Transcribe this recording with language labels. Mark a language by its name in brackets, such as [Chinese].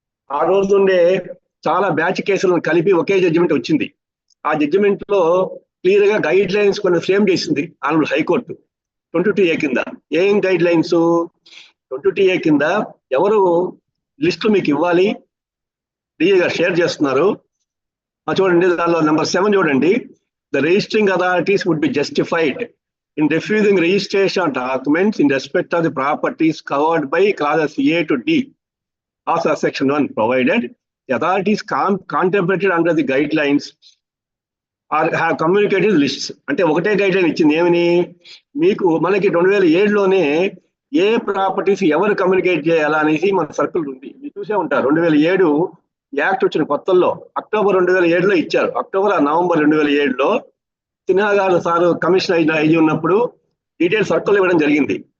[Telugu] ఆ రోజు ఉండే చాలా బ్యాచ్ కేసులను కలిపి ఒకే జడ్జిమెంట్ వచ్చింది. ఆ జడ్జిమెంట్ లో క్లియర్ గా గైడ్ లైన్స్ కొన్ని ఫ్రేమ్ చేసింది ఆనరబుల్ హైకోర్టు 22A కింద. ఏం గైడ్ లైన్స్? 22A కింద ఎవరు లిస్టు మీకు ఇవ్వాలి, డిఏ గారు షేర్ చేస్తున్నారు. చూడండి దానిలో నెంబర్ 7 చూడండి. [English] The registering authorities would be justified in refusing registration documents in respect of the properties covered by clauses A to D of section 1, provided the authorities contemplated under the guidelines or have communicated lists. [Telugu] అంటే ఒకటే guide line ఇచ్చింది. ఏమని? మనకి 2007లోనే ఏ properties ఎవరు communicate చేయాలా అనేసి మన circle ఉంది, మీరు చూసే ఉంటారు. 2007 యాక్ట్ వచ్చిన కొత్తల్లో అక్టోబర్ 2007లో ఇచ్చారు. నవంబర్ 2007లో సిన్హా గారు సార్ కమిషనర్ అయ్యి ఉన్నప్పుడు డీటెయిల్ సర్కిల్ ఇవ్వడం జరిగింది.